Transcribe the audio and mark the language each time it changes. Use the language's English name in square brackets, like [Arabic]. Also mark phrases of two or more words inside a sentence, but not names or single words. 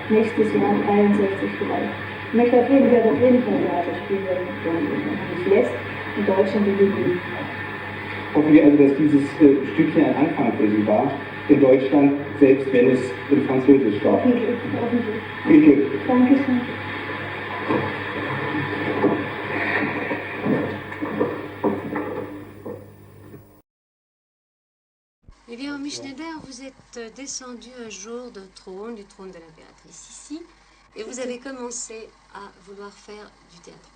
[German] Nächstes Jahr, 63 vielleicht. Ich möchte auf jeden Fall Theater spielen, wenn man mich lässt. In Deutschland in die Hoffen wir also, dass dieses Stückchen ein Anfang für Sie war, in Deutschland, selbst wenn es in Französisch war. Hoffentlich. Viel Glück. Dankeschön. [French] Eh bien, Miss Schneider, vous êtes descendu un jour du trône de l'impératrice ici, et vous avez commencé à vouloir faire du théâtre.